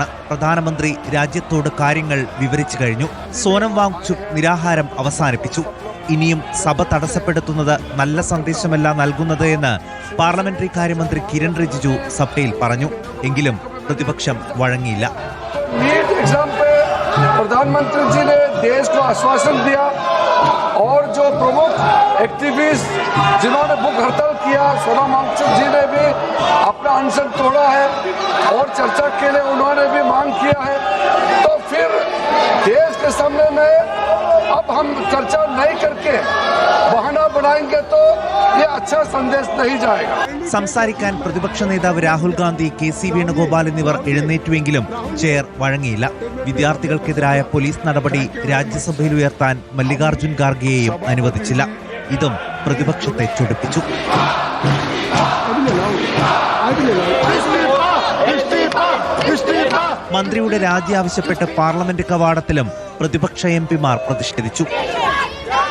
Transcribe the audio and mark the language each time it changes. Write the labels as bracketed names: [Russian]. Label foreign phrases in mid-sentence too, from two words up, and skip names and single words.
[Malayalam] പ്രധാനമന്ത്രി രാജ്യത്തോട് കാര്യങ്ങൾ വിവരിച്ചു കഴിഞ്ഞു. സോനം വാങ്ചുക് നിരാഹാരം അവസാനിപ്പിച്ചു. ഇനിയും സഭ തടസ്സപ്പെടുത്തുന്നത് നല്ല സന്ദേശമല്ല നൽകുന്നത് എന്ന് പാർലമെന്ററി കാര്യമന്ത്രി കിരൺ റിജിജു സഭയിൽ പറഞ്ഞു. എങ്കിലും പ്രതിപക്ഷം വഴങ്ങിയില്ല. [Hindi] प्रधानमंत्री जी ने देश को आश्वासन दिया और जो प्रमुख एक्टिविस्ट जिन्होंने भूख हड़ताल किया, सोनम वांगचुक जी ने भी अपना अनशन तोड़ा है और चर्चा के लिए उन्होंने भी मांग किया है. तो फिर देश के सामने में अब हम चर्चा नहीं करके बहाना बनाएंगे तो ये अच्छा संदेश नहीं जाएगा. [Malayalam] സംസാരിക്കാൻ പ്രതിപക്ഷ നേതാവ് രാഹുൽ ഗാന്ധി, KC വേണുഗോപാൽ എന്നിവർ എഴുന്നേറ്റുവെങ്കിലും ചെയർ വഴങ്ങിയില്ല. വിദ്യാർത്ഥികൾക്കെതിരായ പോലീസ് നടപടി രാജ്യസഭയിൽ ഉയർത്താൻ മല്ലികാർജുൻ ഖാർഗെയെയും അനുവദിച്ചില്ല. ഇതും പ്രതിപക്ഷത്തെ ചൊടിപ്പിച്ചു. മന്ത്രിയുടെ രാജി ആവശ്യപ്പെട്ട് പാർലമെന്റ് കവാടത്തിലും പ്രതിപക്ഷ MP-മാർ പ്രതിഷേധിച്ചു.